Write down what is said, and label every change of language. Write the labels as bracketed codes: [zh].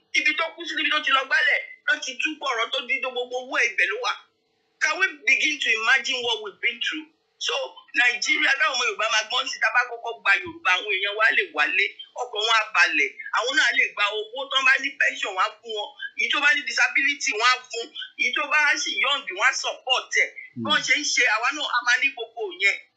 [yo] Ibi tó kú sí níbi tó ti lọ gbálẹ̀ ló ti tú pọ̀rọ̀ tó dídó gbogbo owó ibẹ̀ ló wà. [en] Can we begin to imagine what we've been through? [yo] So Nàìjíríà táwọn ọmọ Yorùbá máa gbọ́n sí tá bá kọ́kọ́ gba Yorùbá àwọn èèyàn wa lè wálé ọkàn wọn á balẹ̀ àwọn náà lè gba owó tó bá ní pension wọn á fún wọn èyí tó bá ní disability wọn á fún èyí tó bá sì young wọn á support ẹ̀ bọ́n ṣe ń ṣe àwa náà a máa ní gbogbo yẹn.